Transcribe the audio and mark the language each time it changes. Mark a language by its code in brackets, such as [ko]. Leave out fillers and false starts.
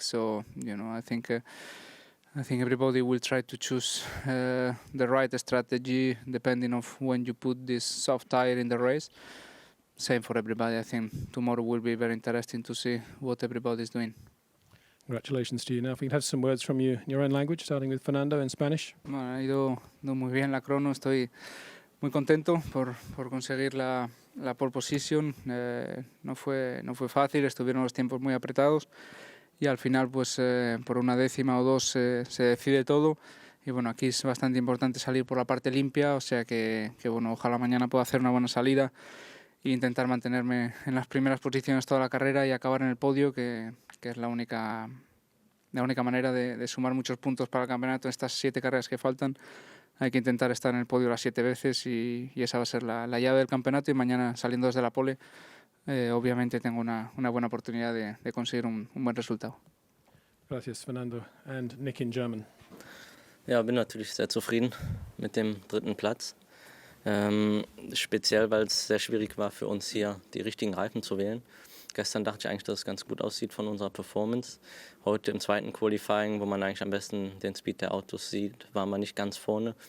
[en] So I think everybody will try to choose the right strategy depending on when you put this soft tyre in the race. Same for everybody. I think tomorrow will be very interesting to see what everybody is doing. Congratulations to you. Now, if we can have some words from you in your own language, starting with Fernando in Spanish. [es] Bueno, ha ido muy bien la crono. Estoy muy contento por conseguir la pole position. No fue fácil, estuvieron los tiempos muy apretados y al final pues por una décima o dos se decide todo. Y bueno, aquí es bastante importante salir por la parte limpia, o sea que bueno, ojalá mañana pueda hacer una buena salida e intentar mantenerme en las primeras posiciones toda la carrera y acabar en el podio, que es la única manera de sumar muchos puntos para el campeonato en estas 7 carreras que faltan. Hay que intentar estar en el podio las 7 veces y esa va a ser la llave del campeonato, y mañana saliendo desde la pole obviamente tengo una buena oportunidad de conseguir un buen resultado. Gracias, [en] Fernando. And Nick in German. [de] Ja, bin natürlich sehr zufrieden mit dem 3. Platz. Speziell, weil es sehr schwierig war für uns hier, die richtigen Reifen zu wählen. Gestern dachte ich eigentlich, dass es ganz gut aussieht von unserer Performance. Heute im 2. Qualifying, wo man eigentlich am besten den Speed der Autos sieht, war man nicht ganz vorne.